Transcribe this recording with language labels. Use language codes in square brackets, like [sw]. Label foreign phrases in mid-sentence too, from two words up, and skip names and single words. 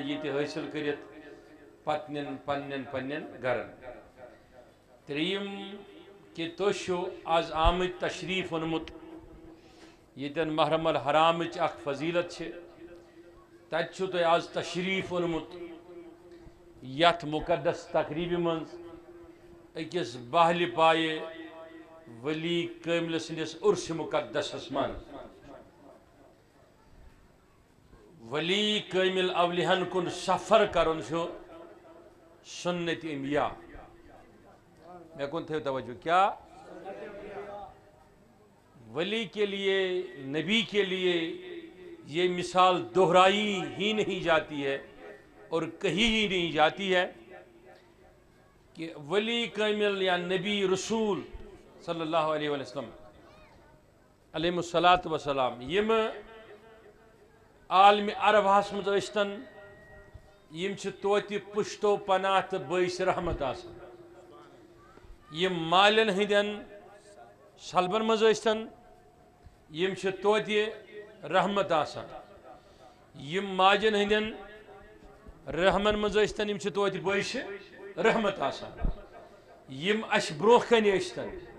[ks] ییٚتہِ حٲصِل کٔرِتھ پتہٕ نِن پننٮ۪ن گرن ترٛیٚیِم کہِ تُہۍ چھِو آز آمٕتۍ تشریف اوٚنمُت ییٚتٮ۪ن محرم الحرامٕچ اکھ فضیلت چھِ تتہِ چھُو تۄہہِ آز تشریف اوٚنمُت یتھ مقدس تقریٖبہِ منٛز أکِس بہلہِ پایہِ ولی کٲملہِ سٕنٛدِس عرسہِ مقدسس منٛز ولی کٲمل اولِہن کُن سفر کرُن چھُ سُنت انبیاء مےٚ کُن تھٲیِو توجہ کیا [ur] ولی کے لیے نبی کے لیے یہ مثال دہرائی ہی نہیں جاتی ہے اور کہیں ہی نہیں جاتی ہے کہ ولی کامل یا نبی رسول صلی اللہ علیہ وسلم علیہ الصلاۃ والسلام یم [ks] عالم عربہس مز ٲسۍتن یم چھِ توتہِ پُشتو پناہ تہٕ باعث رحمت آسان یم مالن ہٕنٛدٮ۪ن سلبن مز ٲسۍتن یم چھِ توتہِ رحمت آسان یم ماجن ہٕنٛدٮ۪ن رحمن مز ٲسۍتن یم چھِ توتہِ باعث رحمت آسان یم اَسہِ برونٛہہ کنہِ ٲسۍتن